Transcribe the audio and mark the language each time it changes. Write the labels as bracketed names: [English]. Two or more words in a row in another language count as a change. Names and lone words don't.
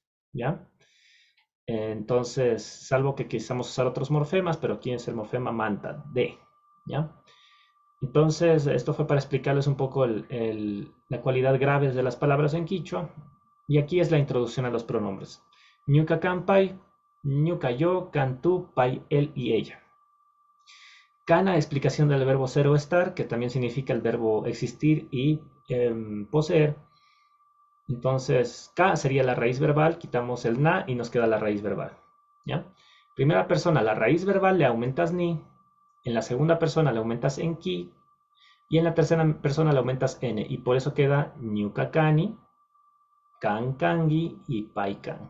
[Spanish] ¿Ya? Entonces, salvo que quisiéramos usar otros morfemas, pero aquí es el morfema manta, de. ¿Ya? Entonces, esto fue para explicarles un poco la cualidad grave de las palabras en quichua. Y aquí es la introducción a los pronombres. [Quechua] Ñuka kampai, ñuka yo, cantú, pai, [Spanish] él y ella. Kana, explicación del verbo ser o estar, que también significa el verbo existir y poseer. Entonces, ka sería la raíz verbal, quitamos el na y nos queda la raíz verbal. ¿Ya? Primera persona, la raíz verbal le aumentas ni, en la segunda persona le aumentas en ki, y en la tercera persona le aumentas n, y por eso queda [Quechua] ñukakani, kankangi [Spanish] y paikan.